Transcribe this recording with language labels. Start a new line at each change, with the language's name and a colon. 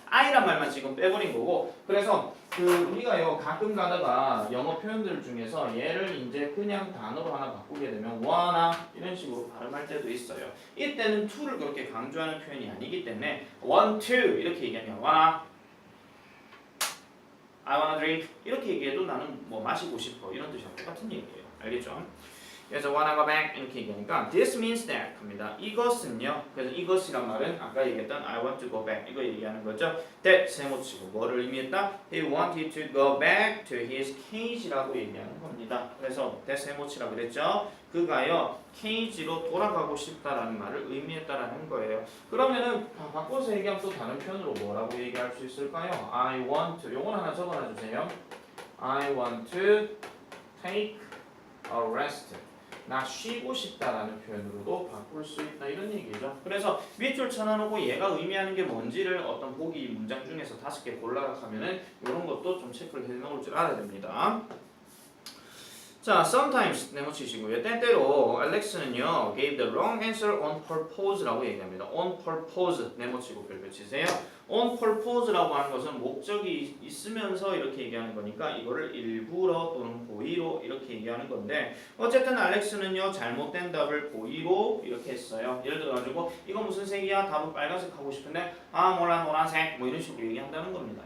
Korean: I란 말만 지금 빼버린 거고 그래서 그 우리가요 가끔 가다가 영어 표현들 중에서 얘를 이제 그냥 단어로 하나 바꾸게 되면 wanna 이런 식으로 발음할 때도 있어요. 이때는 to를 그렇게 강조하는 표현이 아니기 때문에 want to 이렇게 얘기하면 wanna
English: I wanna drink
Korean: 이렇게 얘기해도 나는 뭐 마시고 싶어 이런 뜻이랑 똑같은 얘기예요. 알겠죠? 그래서
English: wanna go back
Korean: 이렇게 얘기하니까
English: this means that
Korean: 합니다. 이것은요. 그래서 이것이란 말은 아까 얘기했던 I want to go back 이거 얘기하는 거죠. that 세모치고 뭐를 의미했다?
English: He wanted to go back to his cage라고
Korean: 얘기하는 겁니다. 그래서 that 세모치라고 그랬죠. 그가요 cage로 돌아가고 싶다라는 말을 의미했다라는 거예요. 그러면은 바꿔서 얘기하면 또 다른 표현으로 뭐라고 얘기할 수 있을까요?
English: I want to
Korean: 요건 하나 적어놔 주세요.
English: I want to take a rest.
Korean: 나 쉬고 싶다라는 표현으로도 바꿀 수 있다 이런 얘기죠. 그래서 밑줄 쳐놔놓고 얘가 의미하는 게 뭔지를 어떤 보기 문장 중에서 5개 골라라 하면은 이런 것도 좀 체크를 해놓을 줄 알아야 됩니다. 자, sometimes 네모치시고요. 때때로 알렉스는요
English: gave the wrong answer on purpose라고
Korean: 얘기합니다. on purpose 네모치고 별표 치세요. on purpose라고 하는 것은 목적이 있으면서 이렇게 얘기하는 거니까 이거를 일부러 또는 고의로 이렇게 얘기하는 건데 어쨌든 알렉스는요 잘못된 답을 고의로 이렇게 했어요. 예를 들어가지고 이거 무슨 색이야? 답은 빨간색 하고 싶은데 아 몰라 노란색 뭐 이런 식으로 얘기한다는 겁니다.